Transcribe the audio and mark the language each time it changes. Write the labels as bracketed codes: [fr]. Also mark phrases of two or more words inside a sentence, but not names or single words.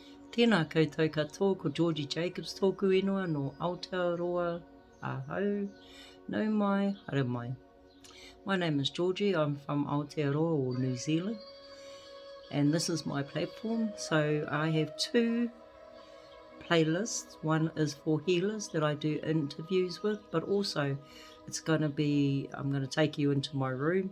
[mi] Tēnā koutou katoa, ko Georgie Jacobs tōku ingoa no Aotearoa, ahau, nau mai, haere mai. [en] My name is Georgie, I'm from Aotearoa or New Zealand, and this is my platform. So I have two playlists. One is for healers that I do interviews with, but also it's going to be, I'm going to take you into my room.